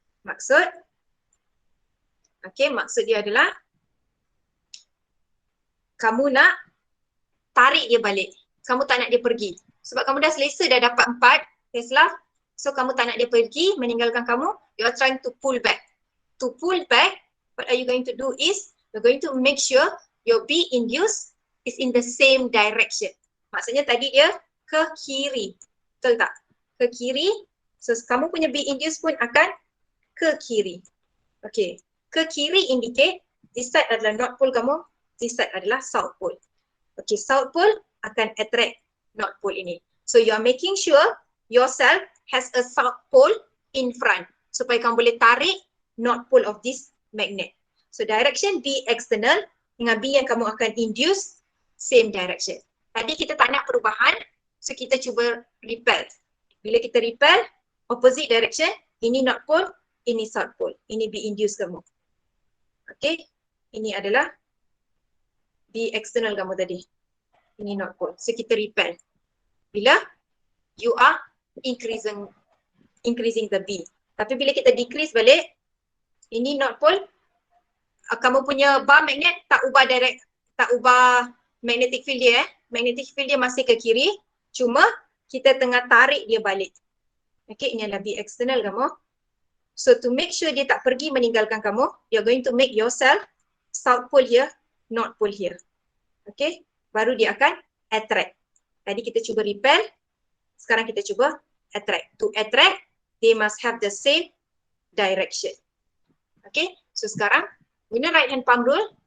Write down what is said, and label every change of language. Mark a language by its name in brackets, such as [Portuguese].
[Malay] Maksud dia adalah kamu nak tarik dia balik. Kamu tak nak dia pergi. Sebab kamu dah selesa dah dapat 4 Tesla. So kamu tak nak dia pergi, meninggalkan kamu. [English] You are trying to pull back. To pull back, what are you going to do is, you're going to make sure your B induced is in the same direction. [Malay] Maksudnya tadi dia ke kiri. Betul tak? Ke kiri. So kamu punya B induced pun akan ke kiri. [English] Okay. [Malay] Ke kiri [English] indicate this side [Malay] adalah [English] north pole kamu, this side adalah south pole. Okay, south pole [Malay] akan [English] attract north pole ini. So you are making sure yourself has a south pole in front [Malay] supaya kamu boleh tarik [English] north pole of this magnet. So direction B external [Malay] dengan [English] B [Malay] yang kamu akan [English] induce same direction. [Malay] Tadi kita tak nak perubahan, so kita cuba repel. Bila kita repel, opposite direction, ini north pole, ini south pole. Ini B induce kamu. Okay, ini adalah B external kamu tadi. Ini north pole. So kita repel. [English] Bila you are increasing the B. [Malay] Tapi bila kita decrease balik, ini north pole, kamu punya bar magnet tak ubah magnetic field dia. Magnetic field dia masih ke kiri, cuma kita tengah tarik dia balik. Okay, ini adalah B external kamu. [English] So to make sure [Malay] dia tak pergi meninggalkan kamu, [English] you're going to make yourself south pole here, north pole here. [Malay] Okay, baru dia akan attract. Tadi kita cuba repel, sekarang kita cuba attract. [English] To attract, they must have the same direction. Okay, so [Malay] sekarang guna [English] right hand palm rule,